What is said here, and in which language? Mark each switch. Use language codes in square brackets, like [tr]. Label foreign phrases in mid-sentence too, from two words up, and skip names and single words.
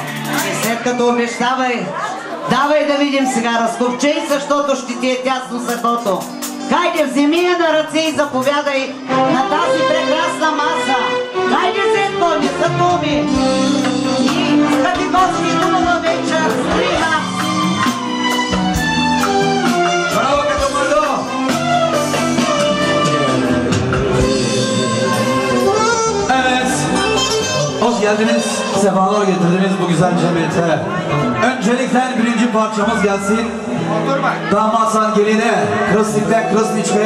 [bg] И след като обещавай, давай да видим сега, разкопчей, защото ще ти е тясно сърцето. Хайде, вземи я на ръце и заповядай на тази прекрасна маса. Хайде, Сетко, не са думи. И скъпи гости, хубава вечер при нас. [tr] Bravo, Catamado! Evet, hoş geldiniz, sefalar getirdiniz bu güzel cemiyete. Öncelikle birinci parçamız gelsin. Damatsan geline, Krasnik'ten Krasniçka'ya.